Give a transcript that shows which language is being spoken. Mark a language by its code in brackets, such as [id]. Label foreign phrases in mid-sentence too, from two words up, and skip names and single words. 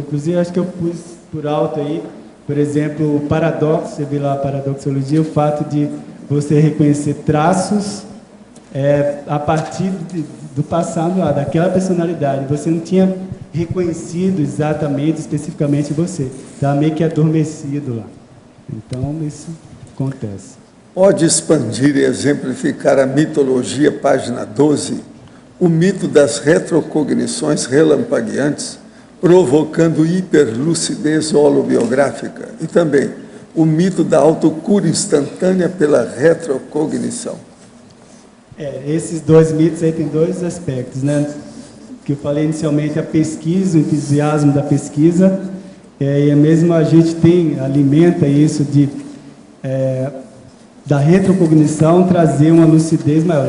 [pt] Inclusive, acho que eu pus por alto aí, por exemplo, o paradoxo, você vê lá a paradoxologia, o fato de você reconhecer traços a partir do passado lá, daquela personalidade. Você não tinha reconhecido exatamente, especificamente você. Estava meio que adormecido lá. Então, isso acontece. Pode expandir e exemplificar a mitologia, página 12, o mito das retrocognições relampagueantes, provocando hiperlucidez holobiográfica, e também o mito da autocura instantânea pela retrocognição. Esses dois mitos aí têm dois aspectos, né? Que eu falei inicialmente, a pesquisa, o entusiasmo da pesquisa, e mesmo a gente alimenta isso da retrocognição, trazer uma lucidez maior.